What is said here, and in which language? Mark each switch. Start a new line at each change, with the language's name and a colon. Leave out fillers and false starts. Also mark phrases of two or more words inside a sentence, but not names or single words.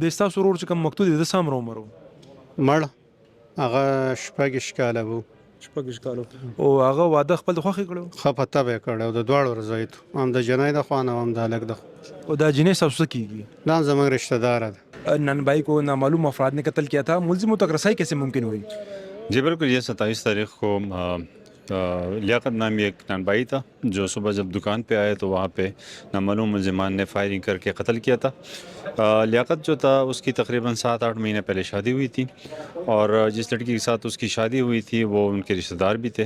Pashto: د ستاسو ورور چې کوم مقتول دی د څه عمر عمر و؟ مړ هغه شپږ کاله و. شپږ کاله. او هغه واده خپل د خوښې کړی و؟ ښه په طبع یې کړی و، د دواړو رضایت، هم د جنۍ د خوا نه هم د هلک د خوا. او دا جنۍ ستاسو څه کېږي؟ دا هم زموږ رشتہ داره ده.
Urdu: نانبائی کو نامعلوم افراد نے قتل کیا تھا، ملزموں تک رسائی کیسے ممکن ہوئی؟ جی بالکل، یہ 27 تاریخ کو لیاقت نامی ایک نانبائی تھا جو صبح جب دکان پہ آئے تو وہاں پہ نامعلوم ملزمان نے فائرنگ کر کے قتل کیا تھا. لیاقت جو تھا اس کی تقریباً 7-8 مہینے پہلے شادی ہوئی تھی اور جس لڑکی کے ساتھ اس کی شادی ہوئی تھی وہ ان کے رشتہ دار بھی تھے.